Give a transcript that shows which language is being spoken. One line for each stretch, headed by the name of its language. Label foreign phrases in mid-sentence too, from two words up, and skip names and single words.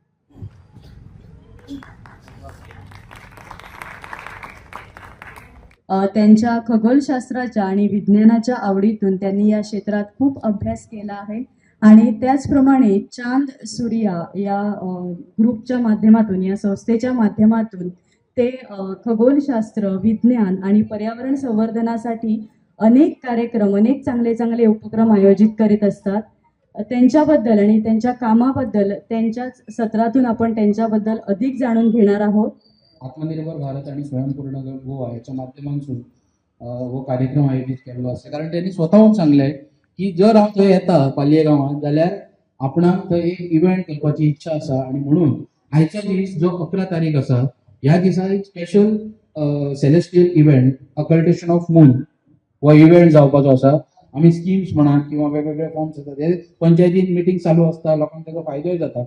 Marathi: त्यांच्या खगोलशास्त्राच्या आणि विज्ञानाच्या आवडीतून त्यांनी या क्षेत्रात खूप अभ्यास केला आहे आणि त्याचप्रमाणे चांद सूर्या या ग्रुपच्या माध्यमातून या संस्थेच्या माध्यमातून ते खगोलशास्त्र, विज्ञान आणि पर्यावरण संवर्धनासाठी अनेक कार्यक्रम, अनेक चांगले चांगले उपक्रम आयोजित करीत असतात. त्यांच्याबद्दल आणि त्यांच्या कामाबद्दल त्यांच्याच सत्रातून आपण त्यांच्याबद्दल अधिक जाणून घेणार आहोत.
Konkani: आत्मनिर्भर भारत आणि स्वयंपूर्ण गोवा याच्या माध्यमातून हो कार्यक्रम आयोजित केलेलो आसा. कारण त्यांनी स्वतःहून सांगले की जर हांव थंय येता पालये गांवांत जाल्यार आपणाक थंय एक इव्हेंट करपाची इच्छा आसा आणि म्हणून आयच्या दीस जो 11 तारीख आसा ह्या दिसा एक
English: special celestial event occultation of moon
Konkani: हो इव्हेंट जावपाचो आसा. आमी स्किम्स म्हणा किंवा वेगवेगळे फॉर्म्स आसात ते पंचायतीन मिटींग चालू आसता, लोकांक ताचो फायदोय जाता.